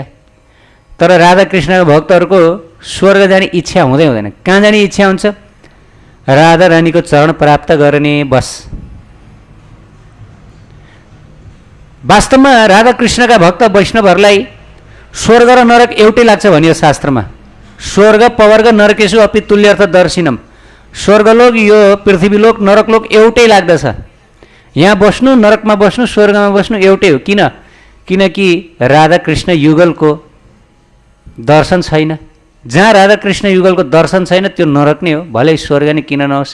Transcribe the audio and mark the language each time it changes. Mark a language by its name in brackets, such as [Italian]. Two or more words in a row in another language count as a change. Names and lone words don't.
[Nepali] तर राधा कृष्णका भक्तहरूको स्वर्ग जाने इच्छा हुँदै हुँदैन। कहाँ जाने इच्छा हुन्छ? राधा रानीको चरण प्राप्त गर्ने, बस। वास्तवमा राधा कृष्णका भक्त वैष्णवहरूलाई स्वर्ग र नरक एउटै लाग्छ भनियो शास्त्रमा। [Sanskrit] स्वर्ग पवर्ग नरकेशु अपि तुल्यार्थ दर्शिनम। [Nepali] स्वर्गलोक यो पृथ्वीलोक नरकलोक एउटै लाग्दछ। यहाँ बस्नु, नरकमा बस्नु, स्वर्गमा बस्नु एउटै हो। किनकि राधाकृष्ण युगलको दर्शन छैन। जहाँ राधाकृष्ण युगलको दर्शन छैन त्यो नरक नै हो, भलै स्वर्ग नै किन नहोस्।